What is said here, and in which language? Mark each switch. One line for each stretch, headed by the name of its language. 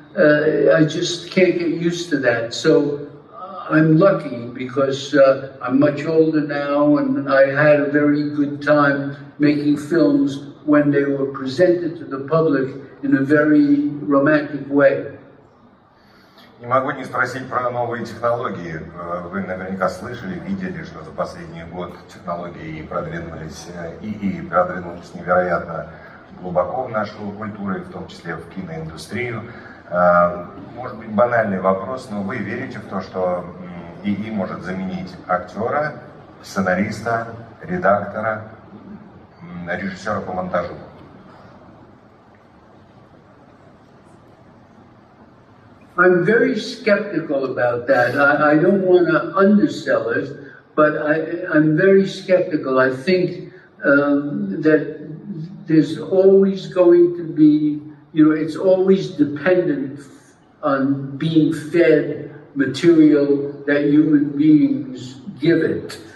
English: I just can't get used to that. So I'm lucky because I'm much older now, and I had a very good time making films when they were presented to the public in a very romantic way.
Russian: Не могу не спросить про новые технологии. Вы наверняка слышали, видели, что за последний год технологии продвинулись невероятно глубоко в нашу культуру, и в том числе в киноиндустрию. Может быть, банальный вопрос, но вы верите в то, что ИИ может заменить актера, сценариста, редактора, режиссера по монтажу?
English: I'm very skeptical about that. I don't want to undersell it, but I'm very skeptical. I think that there's always going to be, it's always dependent on being fed material that human beings give it.